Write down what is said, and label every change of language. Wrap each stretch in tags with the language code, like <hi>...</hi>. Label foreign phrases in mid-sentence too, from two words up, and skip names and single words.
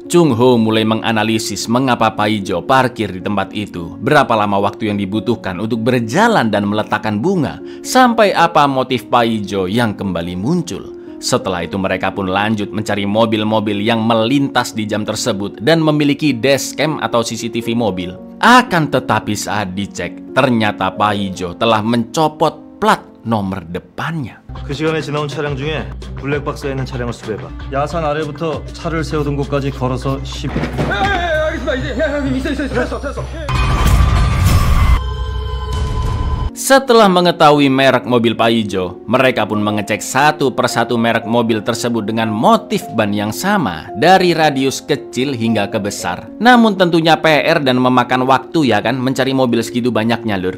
<id>Chung Ho mulai menganalisis mengapa Pak Ijo parkir di tempat itu, berapa lama waktu yang dibutuhkan untuk berjalan dan meletakkan bunga, sampai apa motif Pak Ijo yang kembali muncul. Setelah itu mereka pun lanjut mencari mobil-mobil yang melintas di jam tersebut dan memiliki dashcam atau CCTV mobil. Akan tetapi saat dicek, ternyata Pak Ijo telah mencopot plat nomor depannya.</id> <ko>그 시간에 지나온 차량 중에 블랙박스에 있는 차량을 수배해봐. 야산 아래부터 차를 세우던 곳까지 걸어서 10... 알겠습니다. 이제 있어. 됐어.</ko> <id>Setelah mengetahui merek mobil Pak Ijo, mereka pun mengecek satu persatu merek mobil tersebut dengan motif ban yang sama, dari radius kecil hingga ke besar. Namun tentunya PR dan memakan waktu ya kan, mencari mobil segitu banyaknya lur.</id>